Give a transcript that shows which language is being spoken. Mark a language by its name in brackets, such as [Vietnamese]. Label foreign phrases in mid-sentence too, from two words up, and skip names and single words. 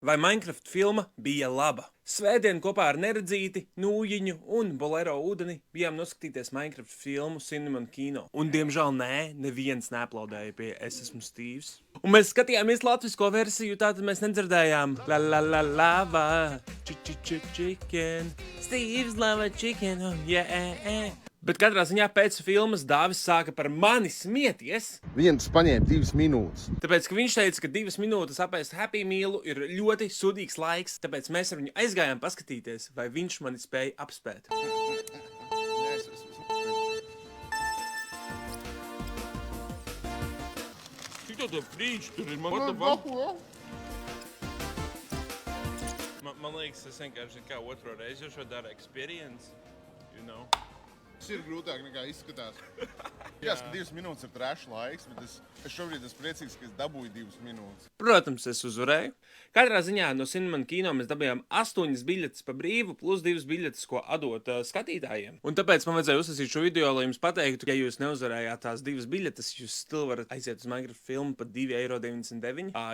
[Latvian] Vai Minecraft filma bija laba? Svētdien kopā ar Neredzīti, Nūjiņu un Bolero ūdeni bijām noskatīties Minecraft filmu Cinnamon Kino. Un, diemžēl, neviens neaplaudēja pie Es esmu Stīvs. Un mēs skatījāmies latvisko versiju, tātad mēs nedzirdējām [English] la la la lava, chicken, Stīvs lava chicken, oh yeah. [Latvian] Bet katrā ziņā pēc filmas Dāvis sāka par mani smieties. Viens paņēma 2 minūtes. Tāpēc, ka viņš teica, ka 2 minūtes apēst Happy Mealu ir ļoti sudīgs laiks, tāpēc mēs ar viņu aizgājām paskatīties, vai viņš mani spēja apspēt. Cik tāda frīča tur ir? Man liekas, es vienkārši kā otro reizi jau šo daru [English] experience, you know. [Latvian] Tas ir grūtāk nekā izskatās. Jā, ka 2 minūtes ir trash laiks, bet es šobrīd esmu priecīgs, ka es dabūju 2 minūtes. Protams, es uzvarēju. Katrā ziņā no Cinnamon Kino mēs dabījām 8 biļetes pa brīvu, plus 2 biļetes, ko atdot skatītājiem. Un tāpēc man vajadzēja uzsākt šo video, lai jums pateiktu, ka ja jūs neuzvarējāt tās 2 biļetes, jūs still varat aiziet uz Minecraft filmu par 2,99 €.